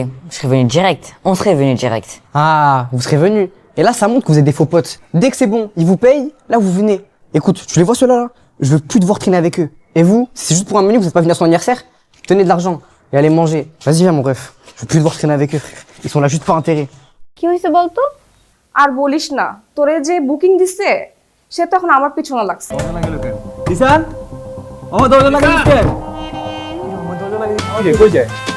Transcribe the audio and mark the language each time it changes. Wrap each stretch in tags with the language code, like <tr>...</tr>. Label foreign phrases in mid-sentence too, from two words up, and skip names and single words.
<fr>Je serais venu direct. On serait venu direct. Ah, vous serez venus. Et là ça montre que vous êtes des faux potes. Dès que c'est bon, ils vous payent, là vous venez. Écoute, tu les vois ceux-là là? Je veux plus devoir traîner avec eux. Et vous, si c'est juste pour un menu, vous êtes pas venu à son anniversaire, tenez de l'argent et allez manger. Vas-y viens mon ref. Je veux plus devoir traîner avec eux, frère. Ils sont là juste par intérêt.</fr> <bn>কি হইছে বলতো? আর বলিস না, তোরে যে বুকিং দিছে সে তো এখন আমার পিছনে লাগছে। ঈশান আমার দরজা লাগিয়ে দিতে কই যায়</bn>